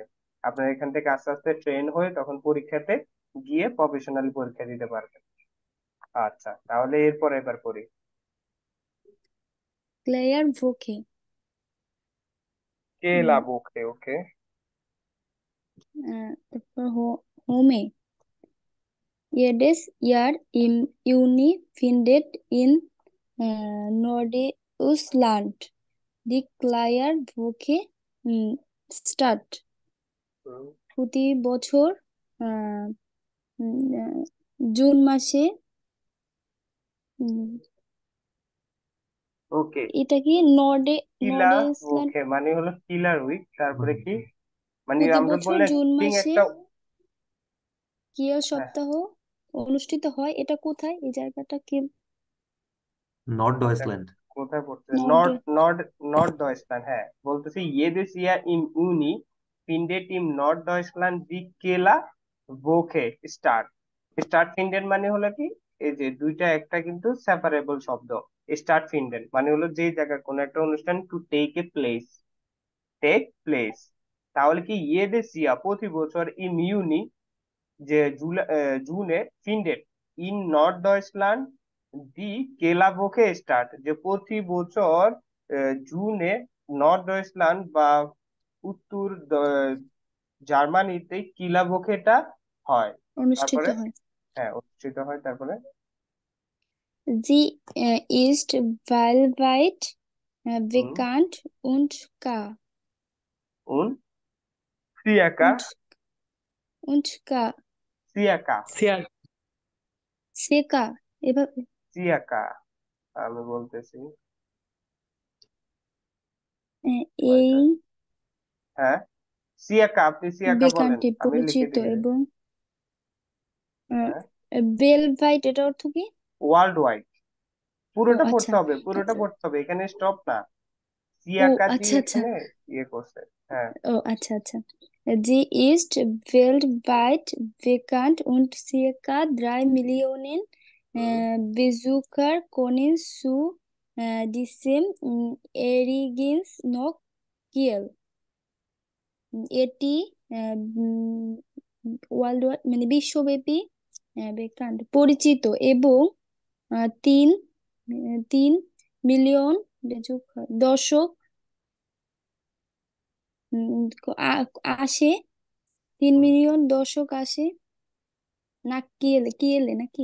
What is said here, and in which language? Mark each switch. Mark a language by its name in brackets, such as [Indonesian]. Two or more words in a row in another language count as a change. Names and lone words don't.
[Bangla] আপনারা এখান থেকে আস্তে আস্তে ট্রেন হয়ে তখন পরীক্ষাতে গিয়ে প্রফেশনালি পরীক্ষা দিতে পারবেন। আচ্ছা, তাহলে এরপর এবার করি। ক্লেয়ার ভোকে কেলা বোকে, ওকে। তারপর হোমে [German] jedes Jahr im Juni findet in Norddeutschland die Kleiderwoche statt. [Bangla] প্রতি বছর আহ, জুন মাসে ওকে, এটা কি কিলা নর্ডেসল্যান্ড ওকে মানে হলো কিলার উইক, তারপরে কি মানে প্রতি আমরা বছর বললে জুন think মাসে একটা কিয়া হ্যাঁ, সপ্তাহ অনুষ্ঠিত হয়। এটা কোথায়? এই জায়গাটা কি? নর্থ এটা ডয়েচল্যান্ড। কোথায় পড়ছে? নর্ডে নর্থ ডয়েচল্যান্ড, হ্যাঁ বলতেছি [German] jedes Jahr im Juni findet im Norddeutschland die Kela Woche statt. stattfinden [Bangla] মানে হলো কি, এই যে দুইটা একটা কিন্তু সেপারেবল শব্দ। [German] stattfinden [Bangla] মানে হলো যে জায়গায় কোনো একটা অনুষ্ঠান [English] to take place. [Bangla] তাহলে কি [German] jedes Jahr [Bangla] প্রতি বছর [German] im Juni [Bangla] যে জুনে [German] findet in Norddeutschland die Kieler Woche statt, [Bangla] যে প্রতি বছর জুনে নর্থ ডয়েচল্যান্ড বা উত্তর জার্মানিতে কিলাভোকেটা হয়। অনুষ্ঠিত তারপরে হয়। হ্যাঁ অনুষ্ঠিত হয়, তারপরে [German] Sie ist weltweit bekannt und ka und circa und ka [Bangla] সিয়াকা সেকা এভাবে সিয়াকা আমি বলতেছি এই হ্যাঁ সিয়াকা, আপনি সিয়াকা বলেন, বেকানটি আমি লিখে পরিচিত দিই। এবং হ্যাঁ বেলভাইট এটা অর্থ কি? [English] world wide, [Bangla] ও পুরোটা আচ্ছা পড়তে হবে, পুরোটা আচ্ছা পড়তে হবে, এখানে স্টপ না। ও সিয়াকা আচ্ছা দিয়ে আচ্ছা এখানে ইয়ে করছে। হ্যাঁ ও আচ্ছা আচ্ছা [German] Sie ist weltweit bekannt und circa 3 Millionen Besucher kommen zu diesem Ereignis noch Kiel. [Bangla] এটি ওয়ার্ল্ড মানে বিশ্বব্যাপী বেকান্ট পরিচিত এবং 3 মিলিয়ন দর্শক আসে, 3 মিলিয়ন দর্শক আসে না কিয়েলে নাকি?